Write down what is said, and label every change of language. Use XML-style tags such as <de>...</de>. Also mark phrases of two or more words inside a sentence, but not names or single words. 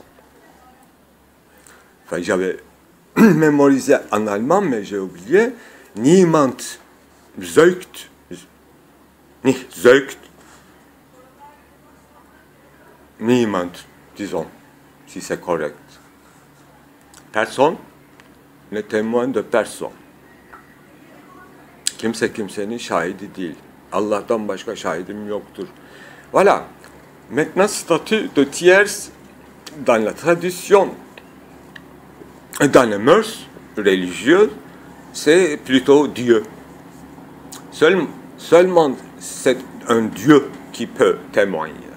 <fr>Enfin, j'avais mémorisé en allemand, mais j'ai oublié «</fr> <de>Niemand zeugt, nicht zeugt, niemand</de> <fr>», disons, si c'est correct. Personne n'est témoin de personne.</fr> <tr>Kimse kimsenin şahidi değil. Allah'tan başka şahidim yoktur.</tr> <fr>Voilà. Maintenant, statut de tiers dans la tradition, dans les mœurs religieuses, c'est plutôt Dieu. Seulement, c'est un Dieu qui peut témoigner.</fr>